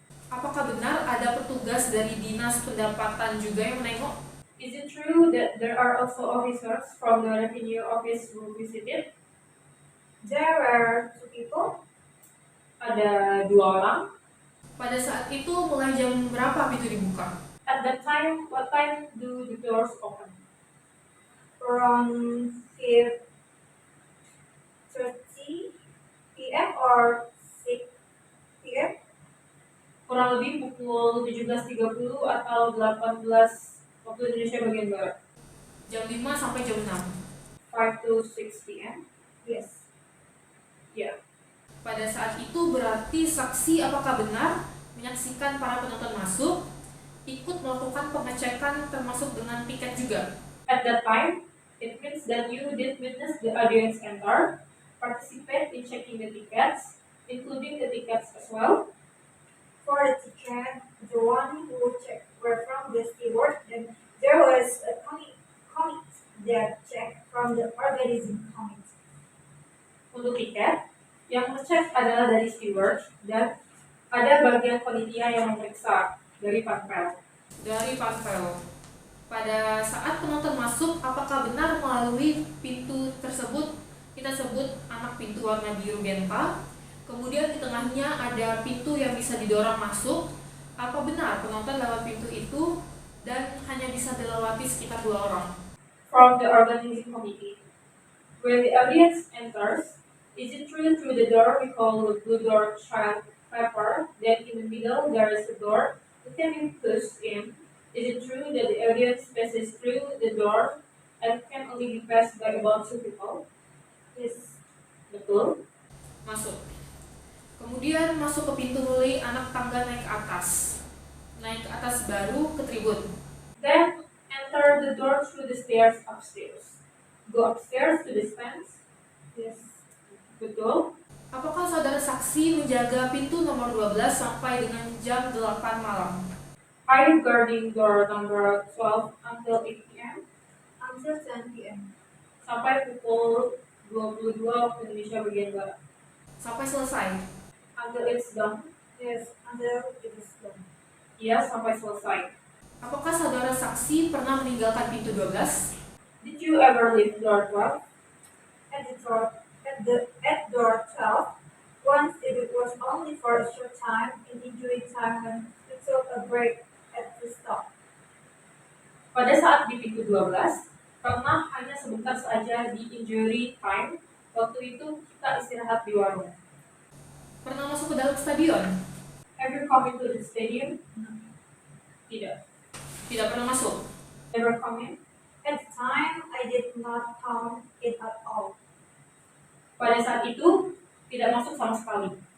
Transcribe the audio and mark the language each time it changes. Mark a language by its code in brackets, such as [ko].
[id] Apakah benar ada petugas dari dinas pendapatan juga yang menengok? [en] Is it true that there are also officers from the revenue office who visited? There were 2 people. [id] Ada 2 orang. Pada saat itu mulai jam berapa pintu dibuka? [en] At that time, what time do the doors open? Around 5:30 p.m. or 6 p.m. [id] Kurang lebih pukul 17.30 atau 18 waktu Indonesia bagian Barat. Jam 5 sampai jam 6. [en] 5 to 6 p.m. Yes. [id] Ya. Pada saat itu berarti saksi apakah benar menyaksikan para penonton masuk, ikut melakukan pengecekan termasuk dengan tiket juga? [en] At that time, it means that you did witness the audience enter, participate in checking the tickets, including the tickets as well. For the ticket, the one who checked were from the steward, and there was a committee that checked from the organizing committee. [id] Untuk tiket, yang ngecek adalah dari steward dan ada bagian panitia yang memeriksa dari panpel. Dari panpel. Pada saat penonton masuk, apakah benar melalui pintu tersebut kita sebut anak pintu warna biru genta, Kemudian di tengahnya ada pintu yang bisa didorong masuk. Apa benar penonton lewat pintu itu dan hanya bisa dilewati sekitar 2 orang? [en] From the organizing committee. When the audience enters, is it through the door we call the blue door child pepper, then in the middle there is a door that can be pushed in? Is it true that the audience passes through the door and can only be passed by about 2 people? Yes. [id] Betul. Masuk. Kemudian masuk ke pintu mulai anak tangga naik ke atas. Naik ke atas baru ke tribun. [en] Then enter the door through the stairs upstairs. Go upstairs to the stands. Yes. [id] Betul. Apakah saudara saksi menjaga pintu nomor 12 sampai dengan jam 8 malam? [en] Are you guarding door number 12 until 8 p.m.? Until 10 p.m. [id] Sampai pukul 22 waktu Indonesia bagian Barat. Sampai selesai. [en] Until it's done. Yes, until it is done. [id] Iya, sampai selesai. Apakah saudara saksi pernah meninggalkan pintu 12? [en] Did you ever leave door 12? At door 12, once it was only for a short time in injury time when we took a break at the stop. [id] Pada saat di pintu 12, pernah hanya sebentar saja di injury time. Waktu itu kita istirahat di warung. Pernah masuk ke dalam stadion? [en] Have you come into the stadium? [id] Tidak. Tidak pernah masuk. [en] Never come in? At the time, I did not count it at all. [id] Pada saat itu, tidak masuk sama sekali.